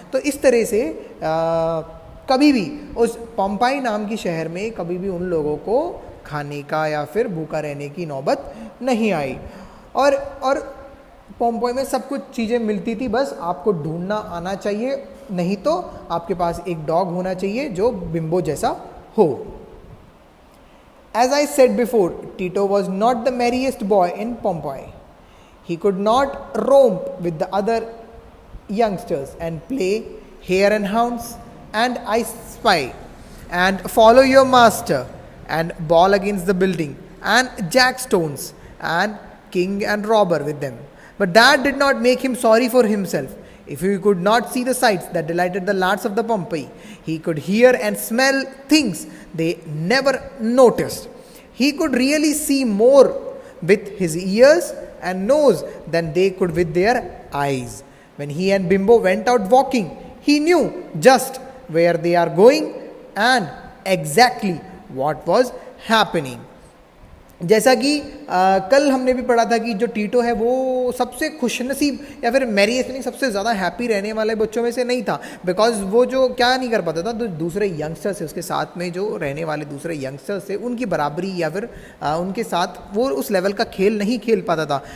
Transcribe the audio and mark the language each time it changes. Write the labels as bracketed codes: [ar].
[hi] तो इस तरह से कभी भी उस पोम्पाई नाम की शहर में कभी भी उन लोगों को खाने का या फिर भूखा रहने की नौबत नहीं आई. और पोम्पाई में सब कुछ चीज़ें मिलती थी, बस आपको ढूंढना आना चाहिए, नहीं तो आपके पास एक डॉग होना चाहिए जो बिम्बो जैसा हो. [en] As I said before, Tito was not the merriest boy in Pompeii. He could not romp with the other youngsters and play hare and hounds and I spy and follow your master and ball against the building and jack stones and king and robber with them. But that did not make him sorry for himself. If he could not see the sights that delighted the lads of the Pompeii, he could hear and smell things they never noticed. He could really see more with his ears and nose than they could with their eyes. When he and Bimbo went out walking, he knew just where they are going and exactly what was happening. [hi] जैसा कि कल हमने भी पढ़ा था कि जो टीटो है वो सबसे खुशनसीब या फिर मैरियस्ट नहीं, सबसे ज़्यादा हैप्पी रहने वाले बच्चों में से नहीं था. बिकॉज वो जो क्या नहीं कर पाता था, तो दूसरे यंगस्टर्स से, उसके साथ में जो रहने वाले दूसरे यंगस्टर्स से उनकी बराबरी या फिर उनके साथ वो उस लेवल का खेल नहीं खेल पाता था.